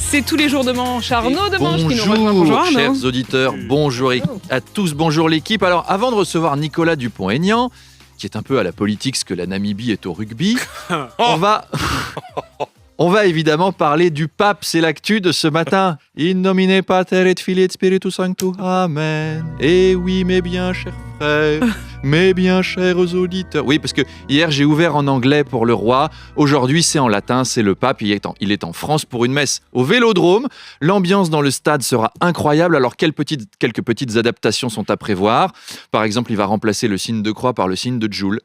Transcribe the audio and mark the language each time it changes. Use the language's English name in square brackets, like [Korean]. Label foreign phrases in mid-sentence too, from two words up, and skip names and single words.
[French] C'est tous les jours de manche. Arnaud de Manche qui nous rejoint. Bonjour, Bonjour Arnaud. chers auditeurs, bonjour à tous, bonjour l'équipe. Alors, avant de recevoir Nicolas Dupont-Aignan, qui est un peu à la politique ce que la Namibie est au rugby, on va évidemment parler du pape. C'est l'actu de ce matin. [Latin] In nomine Pater et Filii et Spiritus Sanctus. Amen. [French] Et oui, mes bien chers frères, mes bien chers auditeurs. Oui, parce que hier, j'ai ouvert en anglais pour le roi. Aujourd'hui, c'est en latin, c'est le pape. Il est en France pour une messe au Vélodrome. L'ambiance dans le stade sera incroyable. Alors, quelques petites adaptations sont à prévoir. Par exemple, il va remplacer le signe de croix par le signe de Joule.